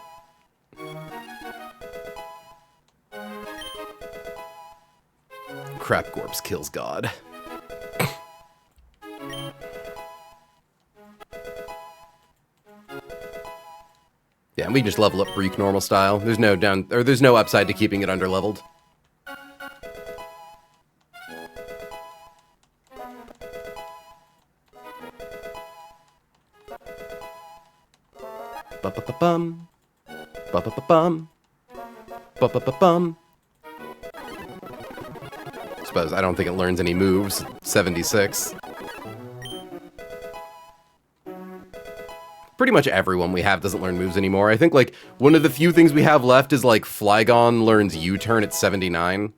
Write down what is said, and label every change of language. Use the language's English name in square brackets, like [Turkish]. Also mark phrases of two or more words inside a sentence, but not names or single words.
[English] Crap Gorps kills God. Yeah, and we just level up Breek normal style. There's no there's no upside to keeping it underleveled. Ba-ba-ba-bum. Ba-ba-ba-bum. Ba-ba-ba-bum. Suppose I don't think it learns any moves. 76. Pretty much everyone we have doesn't learn moves anymore. I think like one of the few things we have left is like Flygon learns U-turn at 79.